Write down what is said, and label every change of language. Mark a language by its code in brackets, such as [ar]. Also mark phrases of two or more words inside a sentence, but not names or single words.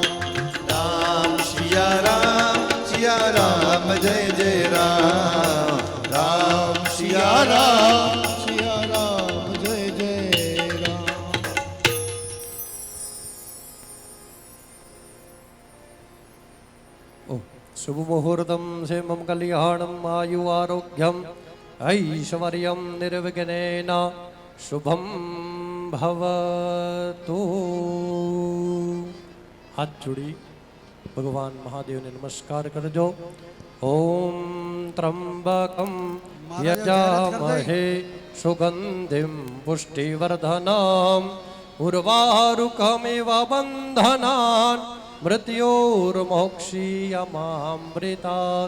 [hi] राम सिया राम जय जय राम राम सिया राम जय जय राम। [sa] शुभ मुहूर्तम क्षेमं कल्याणं आयु आरोग्यम ऐश्वर्यं निर्विघ्नेन शुभम भवतु। [gu] હાથ જોડી ભગવાન મહાદેવ ને નમસ્કાર કરજો। [sa] ओम त्र्यंबकं यजामहे सुगंधिं पुष्टिवर्धनम् उर्वारुकमिव बन्धनान् मृत्योर्मोक्षीयमामृतात्।